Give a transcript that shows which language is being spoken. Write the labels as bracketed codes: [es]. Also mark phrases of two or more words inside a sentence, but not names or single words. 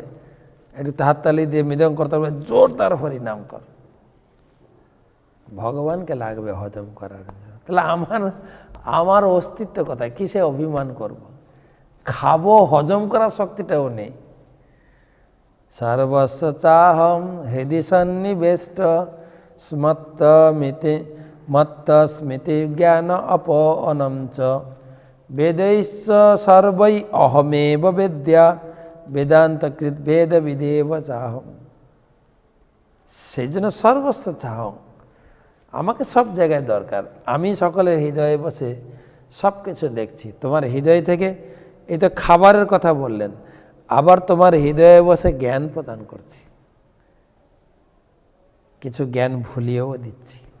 [bn] একটু হাততালি দিয়ে মৃদঙ্গ করতে হবে, জোরদার হরিনাম কর, ভগবানকে লাগবে হজম করার জন্য। তাহলে আমার অস্তিত্ব কোথায়? কিসে অভিমান করব? খাবো, হজম করার শক্তিটাও নেই। [sa] সর্বস্ব চাহম হৃদি সন্নিবেষ্ট মত্ত স্মৃতি জ্ঞান অপনম চ বেदैश्च সর্বৈ অহমেব বেদ্যা বেদান্তকৃত বেদ বিদেব চাহম। [bn] সেই জন্য [sa] সর্বস্ব চাহম, [bn] আমাকে সব জায়গায় দরকার। আমি সকলের হৃদয়ে বসে সব কিছু দেখছি। তোমার হৃদয় থেকে, এই তো খাবারের কথা বললেন, আবার তোমার হৃদয়ে বসে জ্ঞান প্রদান করছি, কিছু জ্ঞান ভুলিয়েও দিচ্ছি।